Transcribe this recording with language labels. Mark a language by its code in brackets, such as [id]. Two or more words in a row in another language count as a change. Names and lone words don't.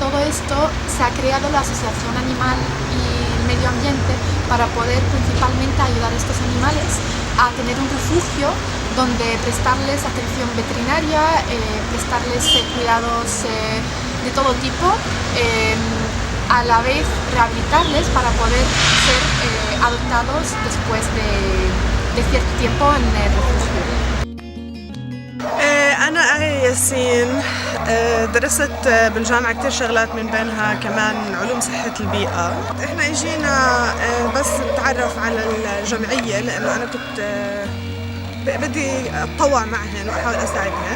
[es] todo esto, se ha creado la Asociación Animal y Medio Ambiente para poder principalmente ayudar a estos animales a tener un refugio donde prestarles atención veterinaria, prestarles cuidados de todo tipo, a la vez rehabilitarles para poder ser adoptados después de cierto tiempo en el refugio. [ar] أنا آية ياسين، درست بالجامعة كتير شغلات، من بينها كمان علوم صحة البيئة. إحنا إجينا بس نتعرف على الجمعية، لأنه أنا كنت بدي أتطوع معهن وأحاول أساعدهن.